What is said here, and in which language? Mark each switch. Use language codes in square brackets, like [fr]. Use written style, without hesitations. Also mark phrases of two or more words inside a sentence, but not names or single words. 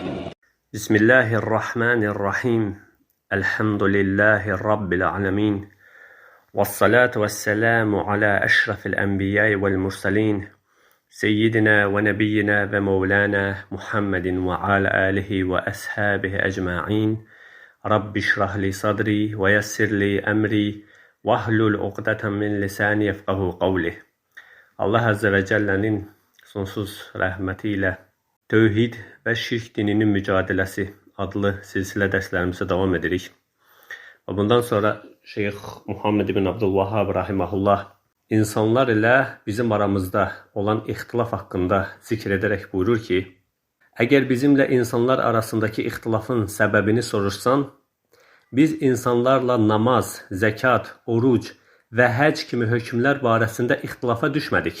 [ar] بسم الله الرحمن الرحيم الحمد لله رب العالمين والصلاة والسلام على أشرف الأنبياء والمرسلين سيدنا ونبينا ومولانا محمد وعلى آله وأصحابه أجمعين رب اشرح لي صدري ويسر لي أمري واحلل عقدة من لساني يفقهوا قولي. [az] Allah Azze ve Celle'nin sonsuz rəhməti ilə Tövhid və Şirk dininin mücadiləsi adlı silsilə dərslərimizə davam edirik. Və bundan sonra Şeyx Muhammed ibn Abdülvahhab rahiməhullah insanlar ilə bizim aramızda olan ixtilaf haqqında zikr edərək buyurur ki, əgər bizimlə insanlar arasındakı ixtilafın səbəbini soruşsan, biz insanlarla namaz, zəkat, oruc və həc kimi hökmlər barəsində ixtilafa düşmədik.